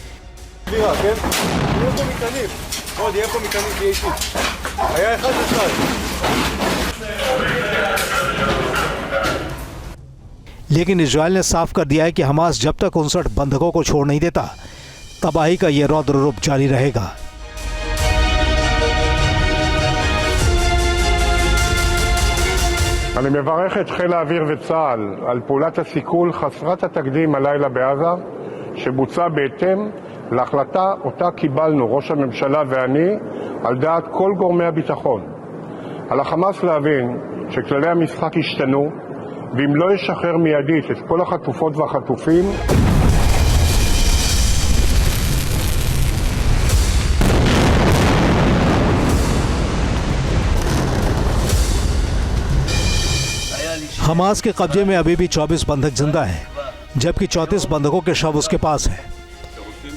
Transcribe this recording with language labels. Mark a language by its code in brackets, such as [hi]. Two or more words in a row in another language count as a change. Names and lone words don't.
[hi] लेकिन इजरायल ने साफ कर दिया है कि हमास जब तक 59 बंधकों को छोड़ नहीं देता, तबाही का यह रौद्र रूप जारी रहेगा। [he] אני מברך את חיל האוויר וצה"ל על פעולת הסיכול חסרת התקדים הלילה בעזה, שבוצע בהתאם להחלטה אותה קיבלנו, ראש הממשלה ואני, על דעת כל גורמי הביטחון. על החמאס להבין שכללי המשחק השתנו, ואם לא ישחרר מיידית את כל החטופות והחטופים, [hi] हमास के कब्जे में अभी भी 24 बंधक जिंदा हैं, जबकि 34 बंधकों के शव उसके पास हैं।